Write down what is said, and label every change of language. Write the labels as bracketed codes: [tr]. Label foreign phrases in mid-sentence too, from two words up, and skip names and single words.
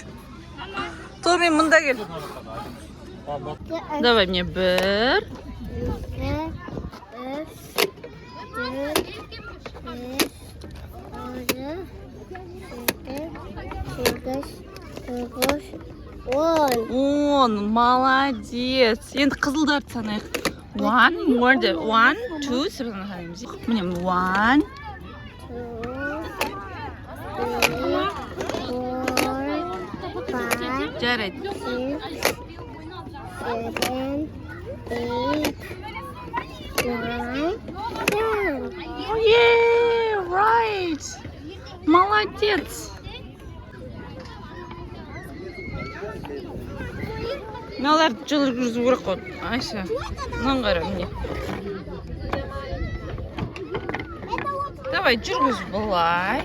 [kk] Томи, мұнда кел. [ru] Давай мне [kk] бір. Он, молодец. Енді қызылдарды санайық. [en] One, more de. One, two, [kk] сырғаны санаймыз. Міне, one. Жарайды. 7, 8, 9, 10. [en] Yeah, right. [kk] Молодец. Мыналарды жүргізу керек қой. Айша, мынаны қара міне. Давай жүргіз былай.